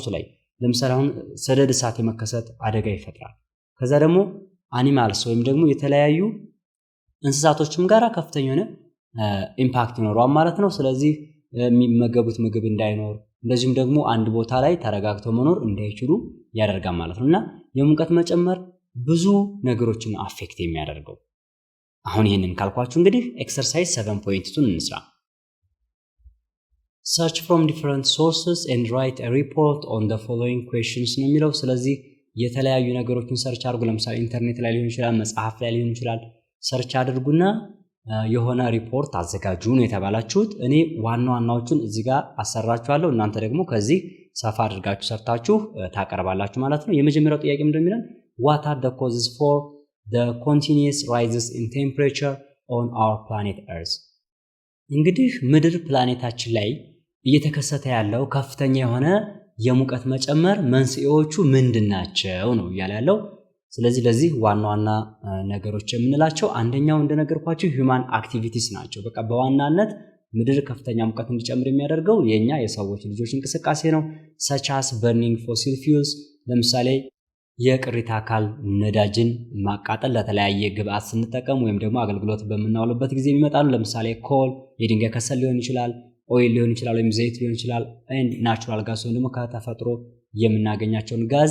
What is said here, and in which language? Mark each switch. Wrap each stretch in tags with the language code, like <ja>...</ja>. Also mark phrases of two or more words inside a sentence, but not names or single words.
<am>ላይ ለምሳሌ አሁን ሰደድ እሳት የመከሰት አደጋ ይፈጥራል። ከዛ ደግሞ አኒማልስ ወይም ደግሞ የተለያዩ እንስሳቶችም ጋራ ከፍተኛ የሆነ ኢምፓክት ይኖረዋል ማለት ነው። ስለዚህ የሚመገቡት ምግብ እንዳይኖር እንደዚሁም ደግሞ አንድ ቦታ ላይ ተረጋግተው መኖር እንዳይችሉ ያደርጋል ማለት ነው። እና የሙቀት መጨመር ብዙ ነገሮችን አፌክት የሚያደርገው አሁን ይህንን ካልኳችሁ እንግዲህ ኤክሰርሳይዝ 7.2 እንስራ።</am> <en>search from different sources and write a report on the following questions</en> <am>ነው የሚለው። ስለዚህ የተለያዩ ነገሮችን ሰርች አድርጉ። ለምሳሌ ኢንተርኔት ላይ ሊሆን ይችላል፣ መጽሐፍ ላይ ሊሆን ይችላል። ሰርች አድርጉና የሆነ ሪፖርት አዘጋጁ ነው የተባላችሁት። እኔ ዋናዎቹን እዚህ ጋር አሰራችኋለሁ። እናንተ ደግሞ ከዚህ ሰፋ አድርጋችሁ ሰርታችሁ ታቀርባላችሁ ማለት ነው። የመጀመሪያው ጥያቄ ምንድነው የሚለን</am> <en>what are the causes for the continuous rises in temperature on our planet earth?</en> <am>እንግዲህ ምድር ፕላኔታችን ላይ እየተከሰተ ያለው ከፍተኛ የሆነ የሙቀት መጨመር መንስኤዎቹ ምንድናቸው ነው እያለ ያለው። ስለዚህ ለዚህ ዋና ነገሮች የምንላቸው አንደኛው እንደነገርኳችሁ</am> <en>human activities</en> <am>ናቸው። በቃ በዋናነት ምድር ከፍተኛ ሙቀት እንዲጨምር የሚያደርገው የኛ የሰዎች ልጆች እንቅስቃሴ ነው።</am> <en>such as burning fossil fuels</en> <am>ለምሳሌ የቅሪተ አካል ነዳጅን ማቃጠል ለተለያየ ግብአት ስንጠቀም ወይም ደግሞ አገልግሎት በምናውልበት ጊዜ ይመጣሉ። ለምሳሌ ኮል የድንጋይ ከሰል ሊሆን ይችላል፣ ኦይል ሊሆን ይችላል ወይም ዘይት ሊሆን ይችላል።</am> <en>and natural gas</en> <am>ወይም ደግሞ ከተፈጥሮ የምናገኛቸውን ጋዝ</am>